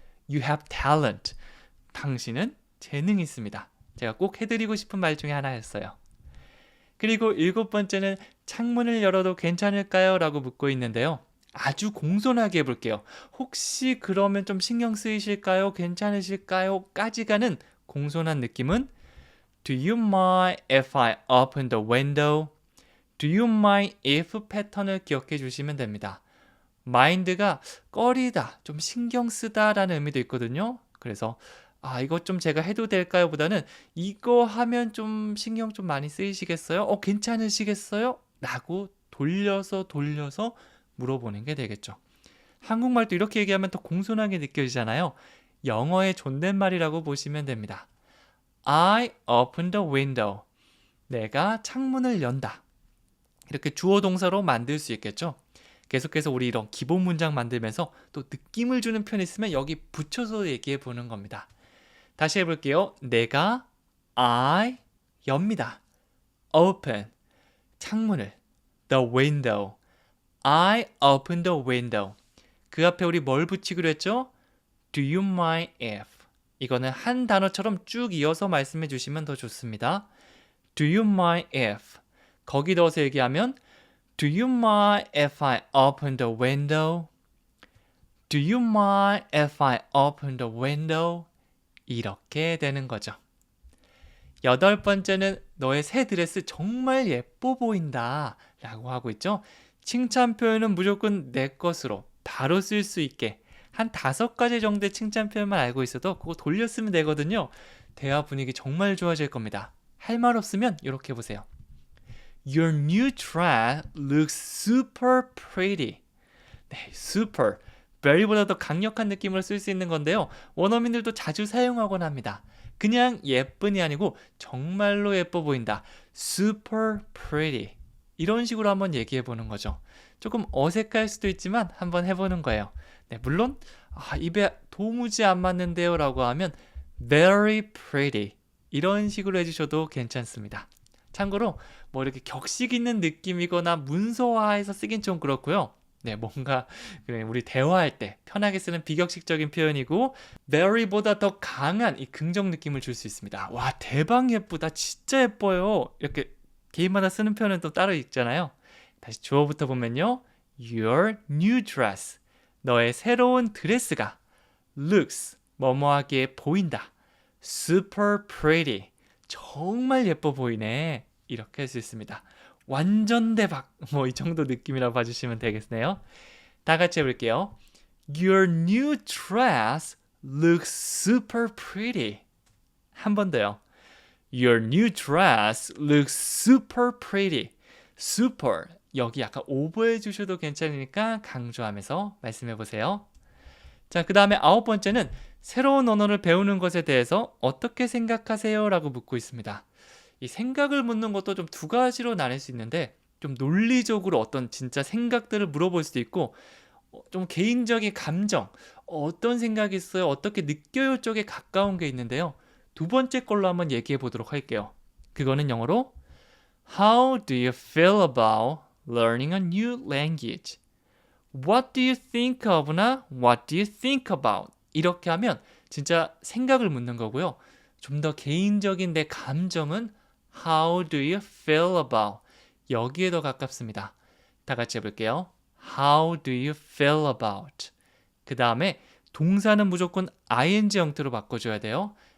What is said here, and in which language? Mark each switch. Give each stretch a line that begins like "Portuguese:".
English: You have talent.
Korean: 당신은 재능이 있습니다. 제가 꼭 해드리고 싶은 말 중에 하나였어요. 그리고 7번째는 창문을 열어도 괜찮을까요? 라고 묻고 있는데요. 아주 공손하게 해볼게요. 혹시 그러면 좀 신경 쓰이실까요? 괜찮으실까요? 까지 가는 공손한 느낌은
English: Do you mind if I open the window? Do you mind if
Korean: 패턴을 기억해 주시면 됩니다. mind가 꺼리다, 좀 신경 쓰다 라는 의미도 있거든요. 그래서 이거 좀 제가 해도 될까요? 보다는 이거 하면 좀 신경 좀 많이 쓰이시겠어요? 괜찮으시겠어요? 라고 돌려서 물어보는 게 되겠죠. 한국말도 이렇게 얘기하면 더 공손하게 느껴지잖아요. 영어의 존댓말이라고 보시면 됩니다.
English: I open the window.
Korean: 내가 창문을 연다. 이렇게 주어 동사로 만들 수 있겠죠. 계속해서 우리 이런 기본 문장 만들면서 또 느낌을 주는 표현 있으면 여기 붙여서 얘기해 보는 겁니다. 다시 해볼게요. 내가 I 엽니다.
English: open 창문을 the window. I open the window.
Korean: 그 앞에 우리 뭘 붙이기로 했죠?
English: Do you mind if?
Korean: 이거는 한 단어처럼 쭉 이어서 말씀해 주시면 더 좋습니다.
English: Do you mind if?
Korean: 거기 넣어서 얘기하면
English: Do you mind if I open the window? Do you mind if I open the window?
Korean: 이렇게 되는 거죠. 8번째는 너의 새 드레스 정말 예뻐 보인다 라고 하고 있죠. 칭찬 표현은 무조건 내 것으로 바로 쓸 수 있게 한 5가지 정도의 칭찬 표현만 알고 있어도 그거 돌려 쓰면 되거든요. 대화 분위기 정말 좋아질 겁니다. 할 말 없으면 이렇게 해보세요.
English: Your new dress looks super pretty. 네, super.
Korean: very보다 더 강력한 느낌으로 쓸 수 있는 건데요. 원어민들도 자주 사용하곤 합니다. 그냥 예쁜이 아니고 정말로 예뻐 보인다.
English: super pretty.
Korean: 이런 식으로 한번 얘기해 보는 거죠. 조금 어색할 수도 있지만 한번 해보는 거예요. 네, 물론 입에 도무지 안 맞는데요 라고 하면
English: very pretty
Korean: 이런 식으로 해주셔도 괜찮습니다. 참고로 뭐 이렇게 격식 있는 느낌이거나 문서화해서 쓰긴 좀 그렇고요. 네, 뭔가 우리 대화할 때 편하게 쓰는 비격식적인 표현이고 very보다 더 강한 이 긍정 느낌을 줄 수 있습니다. 와, 대박 예쁘다. 진짜 예뻐요. 이렇게 개인마다 쓰는 표현은 또 따로 있잖아요. 다시 주어부터 보면요.
English: Your new dress.
Korean: 너의 새로운 드레스가 looks 뭐뭐하게 보인다.
English: super pretty.
Korean: 정말 예뻐 보이네. 이렇게 할 수 있습니다. 완전 대박. 뭐 이 정도 느낌이라고 봐주시면 되겠네요. 다 같이 해볼게요.
English: Your new dress looks super pretty.
Korean: 한 번 더요.
English: Your new dress looks super pretty. super.
Korean: 여기 약간 오버해 주셔도 괜찮으니까 강조하면서 말씀해 보세요. 자, 그 다음에 9번째는 새로운 언어를 배우는 것에 대해서 어떻게 생각하세요? 라고 묻고 있습니다. 이 생각을 묻는 것도 좀 두 가지로 나눌 수 있는데 좀 논리적으로 어떤 진짜 생각들을 물어볼 수도 있고 좀 개인적인 감정, 어떤 생각이 있어요? 어떻게 느껴요? 쪽에 가까운 게 있는데요. 두 번째 걸로 한번 얘기해 보도록 할게요. 그거는 영어로
English: How do you feel about learning a new language? What do you think of나 What do you think about?
Korean: 이렇게 하면 진짜 생각을 묻는 거고요. 좀 더 개인적인 내 감정은
English: How do you feel about?
Korean: 여기에 더 가깝습니다. 다 같이 해볼게요.
English: How do you feel about?
Korean: 그 다음에 동사는 무조건 ing 형태로 바꿔줘야 돼요.